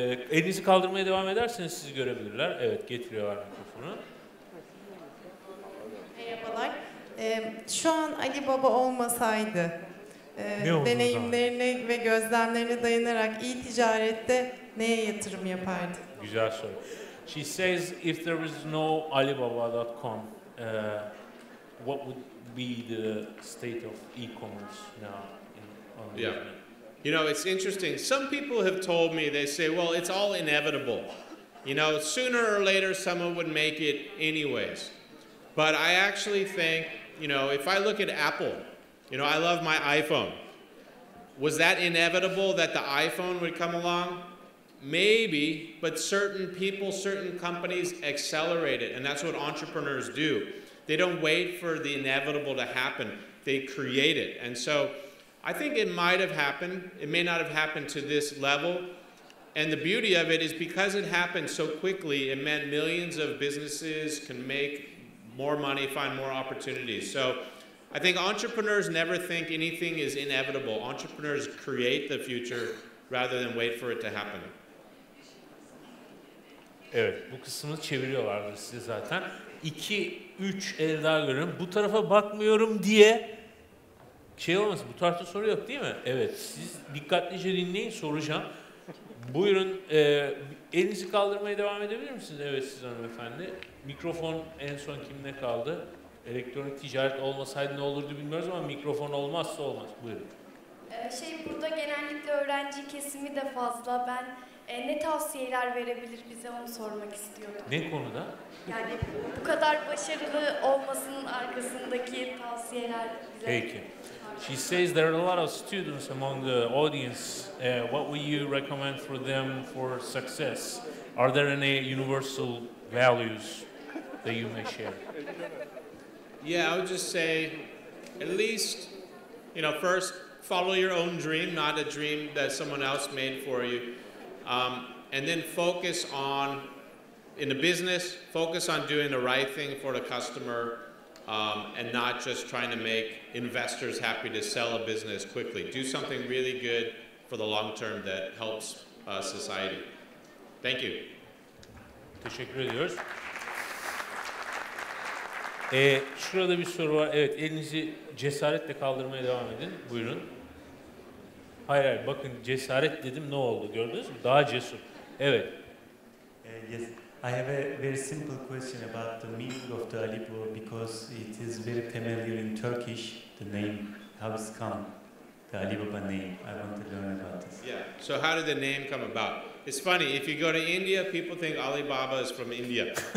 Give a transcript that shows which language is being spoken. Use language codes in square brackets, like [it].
[tr] Elinizi kaldırmaya devam ederseniz sizi görebilirler. Evet, getiriyorlar mikrofonu. Merhabalar. Şu an Ali Baba olmasaydı, deneyimlerine ve gözlemlerine dayanarak iyi ticarette neye yatırım yapardı? Güzel soru. [en] She says if there was no Alibaba.com, what would be the state of e-commerce now on the internet? You know, it's interesting. Some people have told me, they say, well, it's all inevitable. You know, sooner or later someone would make it anyways. But I actually think, you know, if I look at Apple, you know, I love my iPhone. Was that inevitable that the iPhone would come along? Maybe, but certain people, certain companies accelerate it, and that's what entrepreneurs do. They don't wait for the inevitable to happen. They create it. And so I think it might have happened. It may not have happened to this level. And the beauty of it is because it happened so quickly, it meant millions of businesses can make more money, find more opportunities. So I think entrepreneurs never think anything is inevitable. Entrepreneurs create the future rather than wait for it to happen. [tr] Evet, bu kısmını çeviriyorlardır size zaten. 2-3 el daha görüyorum. Bu tarafa bakmıyorum diye şey olmasın, bu tarafta soru yok değil mi? Evet, siz dikkatlice dinleyin, soracağım. Buyurun, elinizi kaldırmaya devam edebilir misiniz? Evet, siz hanımefendi. Mikrofon en son kimde kaldı? Elektronik ticaret olmasaydı ne olurdu bilmiyoruz ama mikrofon olmazsa olmaz. Buyurun. Burada genellikle öğrenci kesimi de fazla. Ben ne tavsiyeler verebilir bize onu sormak istiyordum. Ne konuda? Yani bu kadar başarılı olmasının arkasındaki tavsiyeler bize... Peki. [en] She says there are a lot of students among the audience. What would you recommend for them for success? Are there any universal values that you may share? Yeah, I would just say, at least, you know, first, follow your own dream, not a dream that someone else made for you. And then focus on, in the business, focus on doing the right thing for the customer and not just trying to make investors happy to sell a business quickly. Do something really good for the long term that helps society. Thank you. [tr] Teşekkür ediyoruz. Şurada bir soru var. Evet, elinizi cesaretle kaldırmaya devam edin. Buyurun. Hayır, bakın cesaret dedim, ne oldu gördünüz mü? Daha cesur. Evet. [en] Yes, I have a very simple question about the meaning of the Ali Baba because it is very familiar in Turkish, the name, how it's come, the Ali Baba name. I want to learn about this. Yeah, so how did the name come about? It's funny, if you go to India, people think Alibaba is from India.